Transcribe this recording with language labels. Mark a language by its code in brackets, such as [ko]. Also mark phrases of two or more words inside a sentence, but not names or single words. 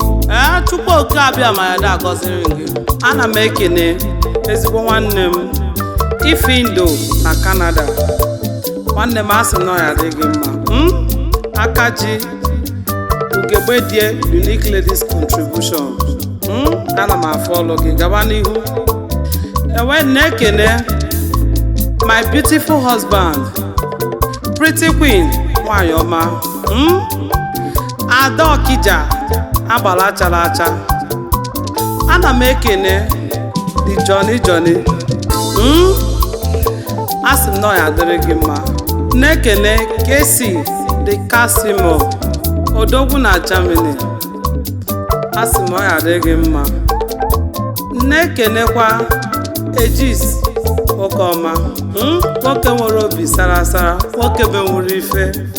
[ig] Ee, Chukwu Oke Abịa ma ya da agọziri gị. Ana m ekene ezigbo nwanne m, Ifindo na Canada. Nwanne m, a sị m na ọ ya dị gị mma. Hmm? Aka ji, Ugegbe die Unique Ladies Contribution. Hmm? Ana m afụ ọlụ gị, gaba n'ihu. Ewe na-ekene [en] my beautiful husband, pretty queen, [ig] nwanyị ọma. Hmm? Ada Okija, agbala achara acha. Ana m ekene [en] the Johnny Johnny. [ig] Hmm? A sị m na ọ ya adịrị gị mma. Na-ekene Casey the Casimo, odogwu na Germany. A sị m ọ ya adịrị gị mma. Na-ekenekwa Ejis Okeọma. Hmm? Nwoke nwere obi sara sara, nwoke menwuru ife.